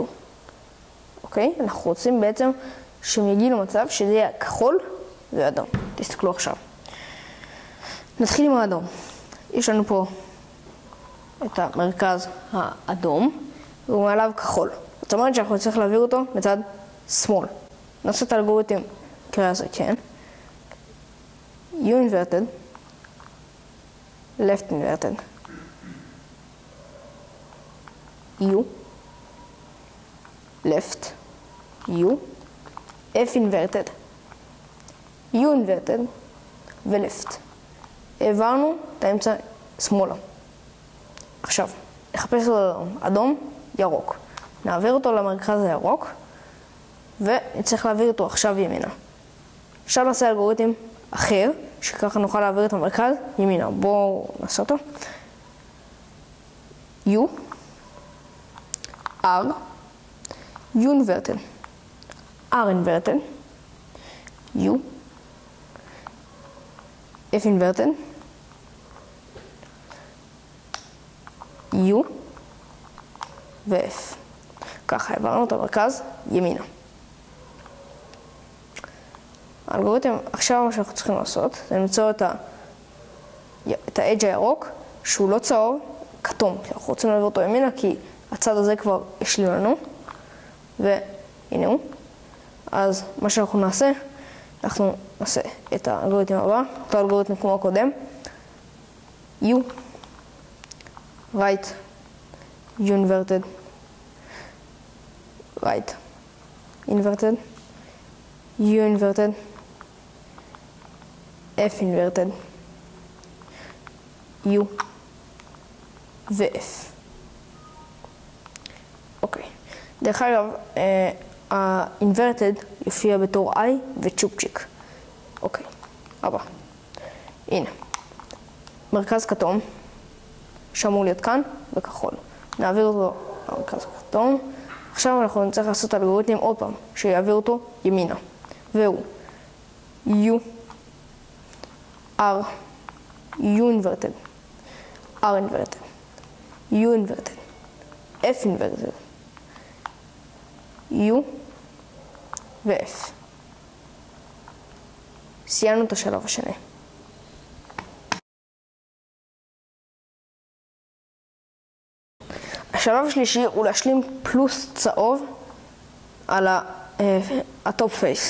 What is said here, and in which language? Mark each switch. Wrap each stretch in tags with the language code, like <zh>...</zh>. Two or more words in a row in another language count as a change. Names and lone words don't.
<he>אוקיי, אנחנו רוצים בעצם שהם יגיעו למצב שזה יהיה כחול ואדום. תסתכלו עכשיו. נתחיל עם האדום. יש לנו פה את המרכז האדום, ומעליו כחול. זאת אומרת שאנחנו נצטרך להעביר אותו מצד שמאל. נעשה את האלגוריתם קריאה הזה, כן.</he> <en>U inverted, left inverted, U, left, U, F inverted, U inverted ו-left.</en> <he>העברנו את האמצע שמאלה. עכשיו, נחפש אותו אדום, ירוק. נעביר אותו למרכז הירוק, ונצטרך להעביר אותו עכשיו ימינה. עכשיו נעשה אלגוריתם אחר, שככה נוכל להעביר את המרכז ימינה. בואו נעשה אותו.</he> <en>U, R, U inverted, R inverted, U, F inverted, U ו-F.</en> <he>ככה העברנו את המרכז ימינה. האלגוריתם, עכשיו מה שאנחנו צריכים לעשות זה למצוא את האדג' הירוק שהוא לא צהוב, כתום. אנחנו רוצים להעביר אותו ימינה כי הצד הזה כבר השלים לנו. והנה הוא. אז מה שאנחנו נעשה, אנחנו נעשה את האלגוריתם הבא, אותו אלגוריתם כמו הקודם.</he> <en>U, right, U inverted, right, inverted, U inverted, F inverted, U ו-F.</en> <he>אוקיי. דרך אגב, ה-inverted יופיע בתור I וצ'ופצ'יק. אוקיי, הבא. הנה. מרכז כתום, שאמור להיות כאן, בכחול. נעביר אותו למרכז כתום. עכשיו אנחנו נצטרך לעשות אלגוריתם עוד פעם, שיעביר אותו ימינה.</he> <en>והוא U, R, U inverted, R inverted, U inverted, F inverted, U ו-F.</en> <he>סיימנו את השלב השני. השלב השלישי הוא להשלים פלוס צהוב על</he> <en>the top face.</en>